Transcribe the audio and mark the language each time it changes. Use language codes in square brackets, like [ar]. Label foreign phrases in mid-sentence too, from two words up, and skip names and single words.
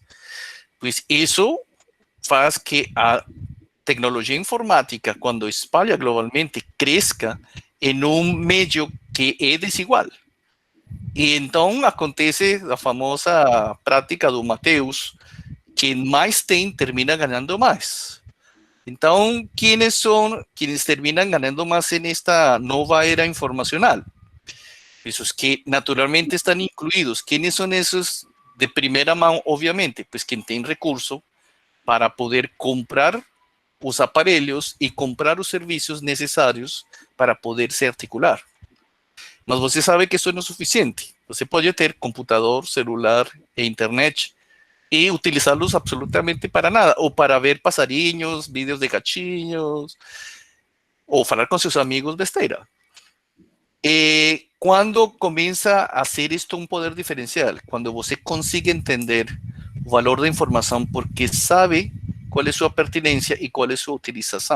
[pt] Pois isso faz que a tecnologia informática, quando espalha globalmente, cresça em um meio que é desigual. E então acontece a famosa prática do Mateus: quem mais tem termina ganhando mais. Então, [es] ¿quiénes son quienes terminan ganando más en esta nueva era informacional? Esos que naturalmente están incluidos. ¿Quiénes son esos de primera mano? Obviamente, pues quien tiene recurso para poder comprar [pt] os aparelhos e comprar os serviços necessários para poder se articular. Mas você sabe que isso não é suficiente. Você pode ter computador, celular e internet [es] y utilizarlos absolutamente para nada, o para ver [pt] passarinhos, vídeos de gatinhos, o falar com seus amigos besteira. Quando começa a ser isto um poder diferencial, quando você consegue entender o valor da informação porque sabe qual é sua pertinência e qual é sua utilização.